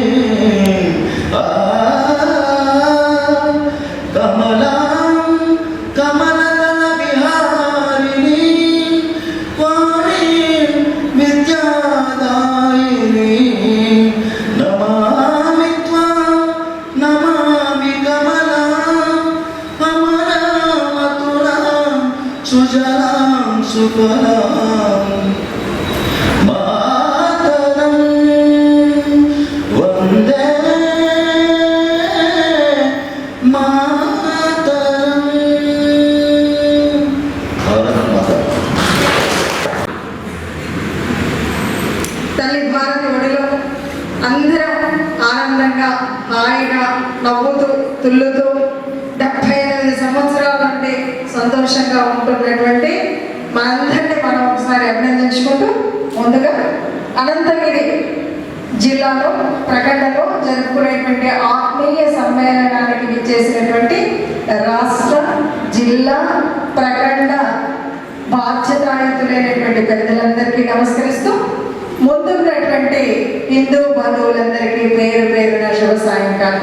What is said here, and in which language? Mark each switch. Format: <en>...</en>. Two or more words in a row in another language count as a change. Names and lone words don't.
<sa>कमलां कमलदल विहारिणी वाणीं विद्यादायिनी नमामि त्वां नमामि कमलां अमरामतुलां सुजलां सुफलां मातरं वन्दे मातरं भारत माता</sa> <te>తల్లి భారతి ఒడిలో అందరం ఆనందంగా హాయిగా నవ్వుతూ తుల్లుతూ 78 సంవత్సరాల నుండి సంతోషంగా ఉంటున్నటువంటి మనందరినీ మనం ఒకసారి అభినందించుకుంటూ ముందుగా అనంతగిరి జిల్లాలో ప్రకటనలో జరుపుకునేటువంటి ఆత్మీయ సమ్మేళనానికి విచ్చేసినటువంటి రాష్ట్ర జిల్లా ప్రకటన బాధ్యతాయుతులైనటువంటి పెద్దలందరికీ నమస్కరిస్తూ ముందున్నటువంటి హిందూ బంధువులందరికీ పేరు పేరున శుభ సాయంకాలం.</te>